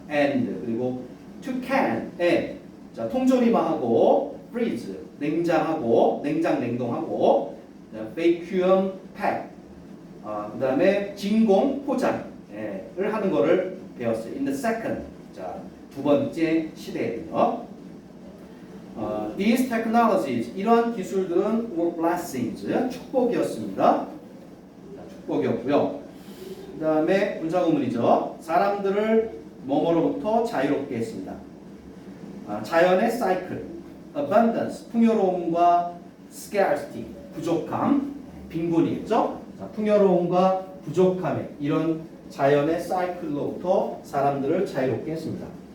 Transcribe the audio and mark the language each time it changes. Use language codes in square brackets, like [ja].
[ko] And 그리고 [en] to can, [ko] 자, 통조림하고 freeze, 냉장하고 냉동하고 [en] vacuum pack, [ko] 그 다음에 진공 포장을 하는 것을 배웠어요. [en] In the second, [ko] 자, 두 번째 시대에는요. [en] These technologies, [ko] 이러한 기술들은 [en] were blessings, [ko] 축복이었습니다. 자, 축복이었고요. 그 다음에 문장구문이죠. 사람들을 뭐뭐로부터 자유롭게 했습니다. 자연의 사이클, abundance, 풍요로움과 scarcity, 부족함, 빈곤이겠죠. 자, 풍요로움과 부족함의 이런 자연의 사이클로부터 사람들을 자유롭게 했습니다.